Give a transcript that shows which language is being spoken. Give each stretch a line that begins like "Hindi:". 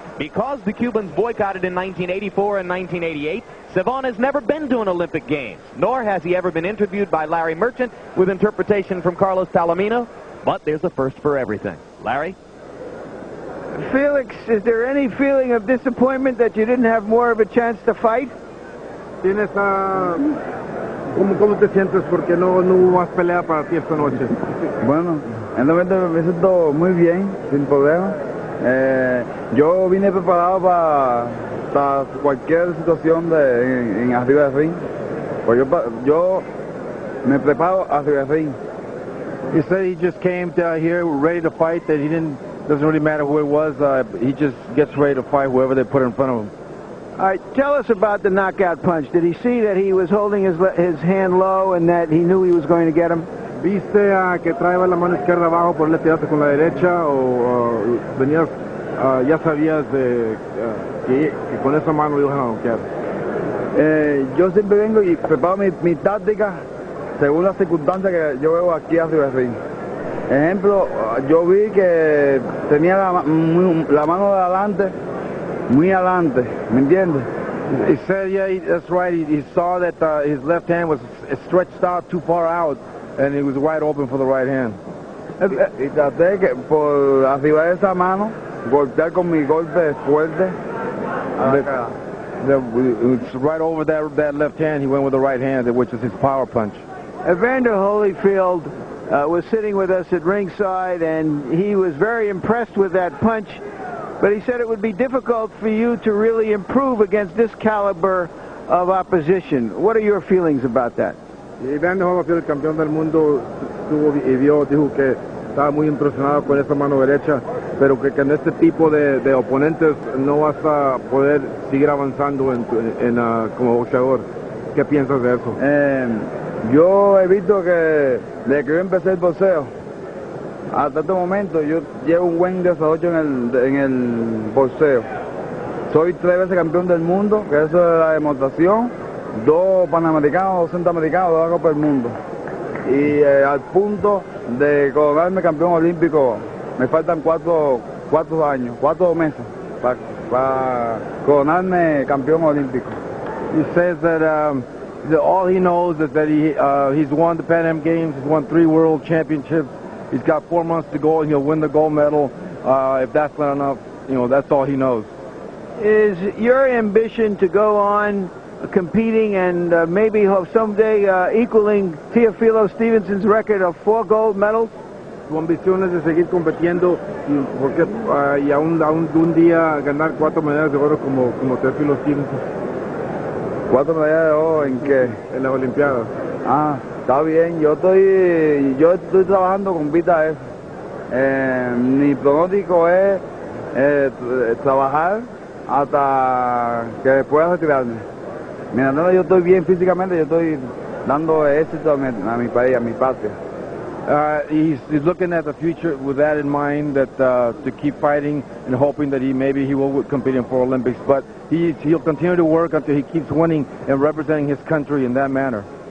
English: Because the Cubans boycotted in 1984 and 1988, Savon has never been to an Olympic Games, nor has he ever been interviewed by Larry Merchant with interpretation from Carlos Palomino. But there's a first for everything. Larry? Felix, is there any feeling of disappointment that you didn't have more of a chance to fight?
Spanish: ¿Tienes ¿Cómo te sientes porque no hubo más pelea para ti esta noche? Bueno, en el momento me siento muy bien, sin problema. Yo vine preparado para cualquier situación en arriba del ring. Pues yo me preparo arriba del ring.
English: He said he just came down here ready to fight, that doesn't really matter who it was, he just gets ready to fight whoever they put in front of him. All right, tell us about the knockout punch. Did he see that he was holding his hand low and that he knew he was going to get him?
Spanish: ¿Viste que traía la mano izquierda abajo por le tiraste con la derecha o venías, ya sabías que con esa mano ibas a noquear? Yo siempre vengo y preparo mi táctica según las circunstancias que yo veo aquí arriba del ring. Ejemplo, yo vi que tenía la mano de adelante, muy adelante, ¿me entiendes?
English: He said, yeah, that's right. He saw that his left hand was stretched out too far out, and it was wide open for the right hand.
Spanish: Y traté que por arriba de esa mano golpear con mi golpe fuerte.
English: It's right over that left hand. He went with the right hand, which is his power punch. Evander Holyfield, was sitting with us at ringside, and he was very impressed with that punch. But he said it would be difficult for you to really improve against this caliber of opposition. What are your feelings about that?
Spanish: Y Brandon Holyfield, el campeón del mundo, dijo que estaba muy impresionado con esa mano derecha, pero que en este tipo de oponentes no vas a poder seguir avanzando como boxeador. ¿Qué piensas de eso? Yo he visto que desde que yo empecé el boxeo hasta este momento yo llevo un buen desarrollo en el boxeo. Soy 3 veces campeón del mundo, que eso es la demostración, 2 panamericanos, 2 centroamericanos, 2 Copas del Mundo. Y al punto de coronarme campeón olímpico, me faltan 4 años, 4 meses para coronarme campeón olímpico.
English: He says that all he knows is that he's won the Pan Am Games, he's won 3 World Championships, he's got 4 months to go and he'll win the gold medal. If that's not enough, that's all he knows. Is your ambition to go on competing and maybe someday equaling Teofilo Stevenson's record of 4 gold medals?
Spanish: Su ambición es de seguir compitiendo y un día ganar 4 medallas de oro como Teofilo Stevenson. 4 medallas de oro, ¿en qué? En las Olimpiadas. Ah, está bien. Yo estoy trabajando con vista a eso. Mi pronóstico es trabajar hasta que pueda retirarme. Mientras yo estoy bien físicamente, yo estoy dando éxito a mi país, a mi patria.
English: He's looking at the future with that in mind, that to keep fighting and hoping that maybe he will compete in 4 Olympics. But he'll continue to work until he keeps winning and representing his country in that manner.